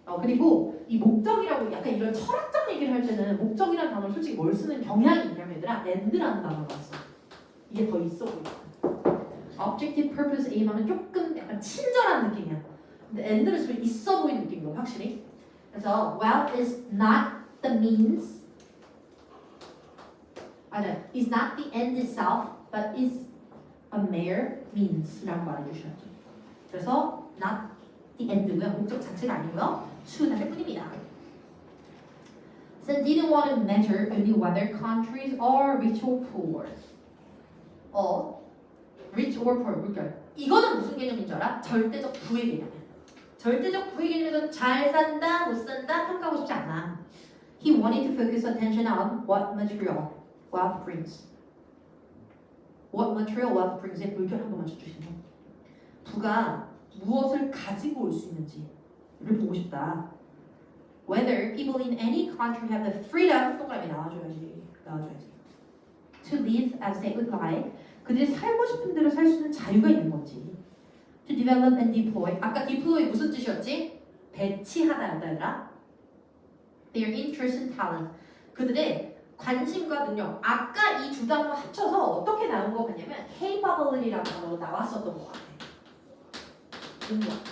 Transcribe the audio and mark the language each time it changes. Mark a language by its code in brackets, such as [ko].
[ko] 그리고 이 목적이라고 약간 이런 철학적 얘기를 할 때는 목적이라는 단어를 솔직히 뭘 쓰는 경향이 있냐면 얘들아 end라는 단어가 있어. 이게 더 있어 보여. objective, purpose, aim 하면 조금 약간 친절한 느낌이야. 근데 end는 좀 있어 보이는 느낌이고 확실히. 그래서 [en] wealth is not the means, is not the end itself, but is a mere means [ko] 라고 말해주셨죠. 그래서 [en] not the end [ko] 고요, 목적 자체가 아니고요, 수단일 뿐입니다. [en] So didn't want to measure only whether countries are rich or poor. rich or poor 물결. [ko] 이거는 무슨 개념인 줄 알아? 절대적 부의 개념이야. 절대적 부의 개념에서는 잘 산다, 못 산다 평가하고 싶지 않아. [en] He wanted to focus attention on what material wealth brings. What material wealth brings [ko] 의 물결 한 번만 쳐주시면 부가 무엇을 가지고 올 수 있는지를 보고 싶다. [en] Whether people in any country have the freedom [ko] 동그라미 나와줘야지. [en] To live as they would like. [ko] 그들이 살고 싶은 대로 살 수 있는 자유가 있는 건지. [en] To develop and deploy. [ko] 아까 deploy 무슨 뜻이었지? 배치하다 얘들아. [en] Their interest and talent. [ko] 그들의 관심과 능력. 아까 이 두 단어 합쳐서 어떻게 나온 거 같냐면 capability라는 단어로 나왔었던 것 같아. 능력.